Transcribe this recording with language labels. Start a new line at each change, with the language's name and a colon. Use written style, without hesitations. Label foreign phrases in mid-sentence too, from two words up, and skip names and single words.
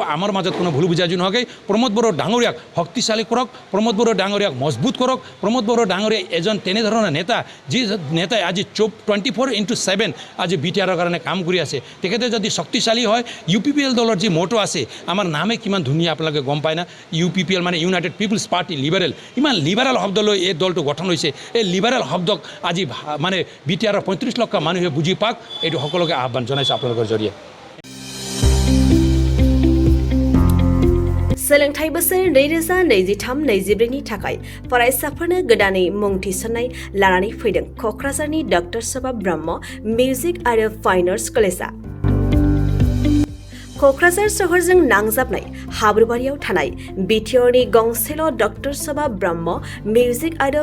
Assamese: আমাৰ মাজত কোনো ভুল বুজাবুজি নোহোৱাকৈ প্ৰমোদ বড়ো ডাঙৰীয়াক শক্তিশালী কৰক প্ৰমোদ বড়ো ডাঙৰীয়াক মজবুত কৰক প্ৰমোদ বড়ো ডাঙৰীয়া এজন তেনেধৰণৰ নেতা যি নেতাই আজি 24/7 আজি বিটিআৰৰ কাৰণে কাম কৰি আছে তেখেতে যদি শক্তিশালী হয় UPPL দলৰ যি মটো আছে আমাৰ নামে কিমান ধুনীয়া আপোনালোকে গম পায় না UPPL মানে ইউনাইটেড পিপলছ পাৰ্টি লিবাৰেল ইমান লিবাৰেল শব্দ লৈ এই দলটো গঠন হৈছে এই লিবাৰেল শব্দক আজি মানে বিটিআৰৰ 35 লাখ মানুহে বুজি পাওক এইটো সকলোকে আহ্বান জনাইছোঁ আপোনালোকৰ জৰিয়ে
Bodo: सोलोंथाइ बोसोर 2023-24 नि थाखाय फरायसाफोरनो गोदानै मुं थिसननाय लानानै फैदों क'क्राझारनि डक्टर सभा ब्रह्म मिउजिक आरो फाइन आर्ट्स कलेजआ क'क्राझार सहरजों नांजाबनाय हाब्रुबारियाव थानाय बिटिआरनि गंसेल' डक्टर सभा ब्रह्म मिउजिक आरो